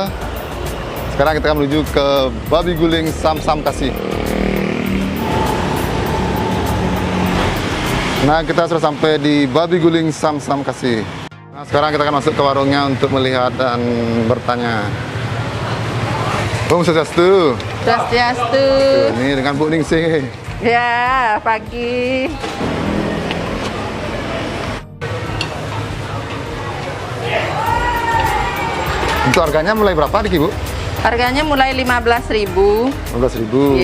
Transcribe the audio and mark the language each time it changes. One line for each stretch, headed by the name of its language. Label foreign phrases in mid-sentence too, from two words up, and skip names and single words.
Indonesian: Sekarang kita akan menuju ke babi guling Samsam Kasih. Nah, kita sudah sampai di Babi Guling Sam-Sam Kasih. Nah, sekarang kita akan masuk ke warungnya untuk melihat dan bertanya.
Balinese: Om Swastiastu. Swastiastu.
Indonesian: Ini dengan Bu Ningsih. Ya, pagi. Untuk harganya mulai berapa nih, Bu? Harganya mulai 15.000. 15.000.